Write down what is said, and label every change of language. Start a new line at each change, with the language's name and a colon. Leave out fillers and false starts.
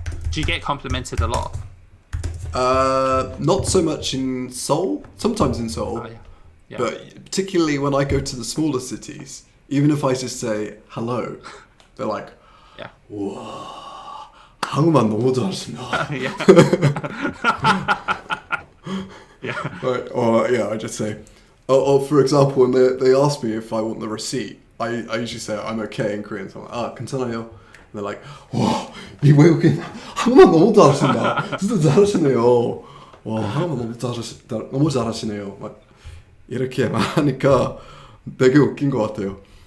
English: Do you get complimented a lot? Not so much in Seoul. Sometimes in Seoul, Oh, yeah. Yeah. but particularly when I go to the smaller cities, even if I just say hello, they're like, yeah.
Korean: "우와, 한국말 너무 잘하신다."
English: Yeah. Yeah. Right, or I just say, for example, when they ask me if I want the receipt, I usually say I'm okay in Korean. So I'm like,
Korean: 괜찮아요.
English: And they're like,
Korean: 와, 이 외국인 한국말 너무 잘하신다. 진짜 잘하시네요. 와, 한국말 너무 잘하시네요. 막 이렇게 하니까 되게 웃긴 것 같아요.